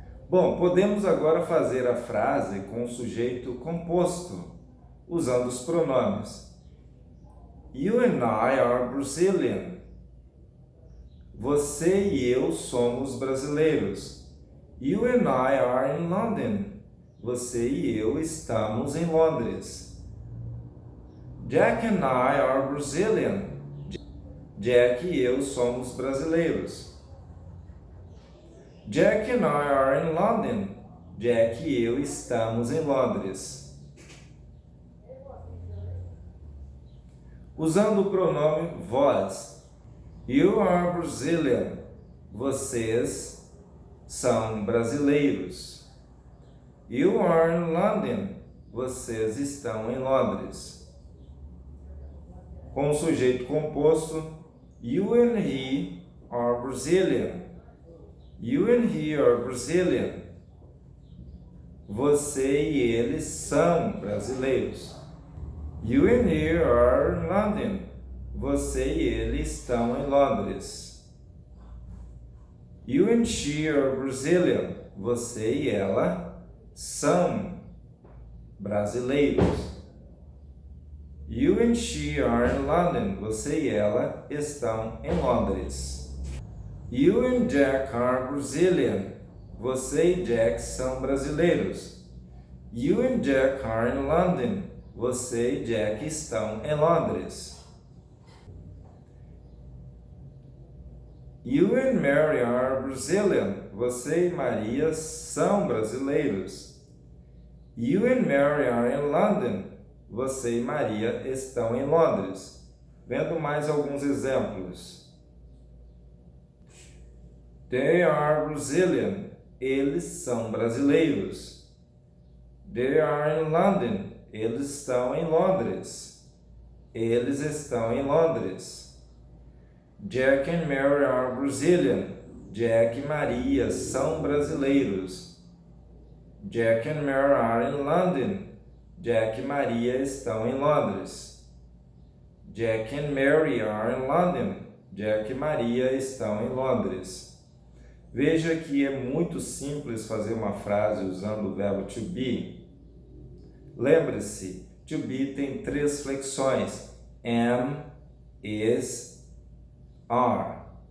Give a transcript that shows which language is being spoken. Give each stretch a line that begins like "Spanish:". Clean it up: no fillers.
Portuguese: Bom, podemos agora fazer a frase com o sujeito composto, usando os pronomes.
English: You and I are Brazilian.
Portuguese: Você e eu somos brasileiros.
English: You and I are in London.
Portuguese: Você e eu estamos em Londres.
English: Jack and I are Brazilian.
Portuguese: Jack e eu somos brasileiros.
English: Jack and I are in London.
Portuguese: Jack e eu estamos em Londres. Usando o pronome vós.
English: You are Brazilian.
Portuguese: Vocês são brasileiros.
English: You are in London.
Portuguese: Vocês estão em Londres. Com o sujeito composto.
English: You and he are Brazilian. You and he are Brazilian.
Portuguese: Você e eles são brasileiros.
English: You and he are in London.
Portuguese: Você e ele estão em Londres.
English: You and she are Brazilian.
Portuguese: Você e ela são brasileiros.
English: You and she are in London.
Portuguese: Você e ela estão em Londres.
English: You and Jack are Brazilian.
Portuguese: Você e Jack são brasileiros.
English: You and Jack are in London.
Portuguese: Você e Jack estão em Londres.
English: You and Mary are Brazilian.
Portuguese: Você e Maria são brasileiros.
English: You and Mary are in London.
Portuguese: Você e Maria estão em Londres. Vendo mais alguns exemplos.
English: They are Brazilian.
Portuguese: Eles são brasileiros.
English: They are in London.
Portuguese: Eles estão em Londres. Eles estão em Londres.
English: Jack and Mary are Brazilian.
Portuguese: Jack e Maria são brasileiros.
English: Jack and Mary are in London.
Portuguese: Jack e Maria estão em Londres.
English: Jack and Mary are in London.
Portuguese: Jack e Maria estão em Londres. Veja que é muito simples fazer uma frase usando o verbo to be. Lembre-se, to be tem 3 flexões: am, is, are.